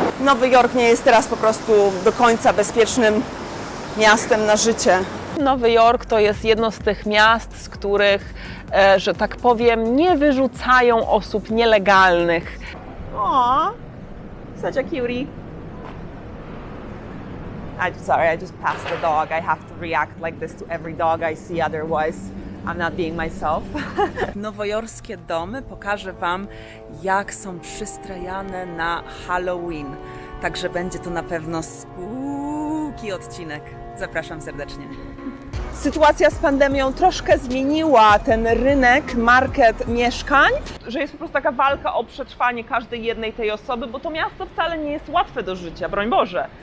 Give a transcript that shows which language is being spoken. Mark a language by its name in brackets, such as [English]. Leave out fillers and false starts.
[Polish] Nowy Jork nie jest teraz po prostu do końca bezpiecznym miastem na życie. Nowy Jork to jest jedno z tych miast, z których, że tak powiem, nie wyrzucają osób nielegalnych. [English] Aww. Such a cutie. Sorry, I just passed the dog. I have to react like this to every dog I see, otherwise I'm not being myself. [Polish] Nowojorskie domy pokażę Wam, jak są przystrajane na Halloween. Także będzie to na pewno spooky odcinek. Zapraszam serdecznie. Sytuacja z pandemią troszkę zmieniła ten rynek, market mieszkań, że jest po prostu taka walka o przetrwanie każdej jednej tej osoby, bo to miasto wcale nie jest łatwe do życia, broń Boże.